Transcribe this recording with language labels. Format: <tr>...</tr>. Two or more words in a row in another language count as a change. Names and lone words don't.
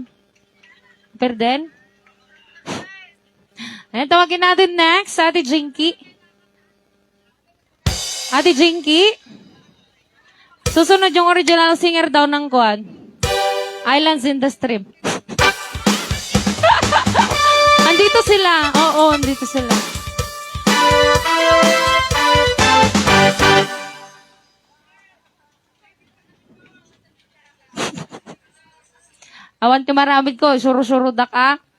<tl>Perden? Ayan, tawagin natin next, Ate Jinky. Ate Jinky? Susunod yung original singer daw ng kuan. Islands in the Stream. Andito sila. Oo, andito sila.</tl> <ilo>Awan ti maramid ko, suru-suru dak ah.</ilo>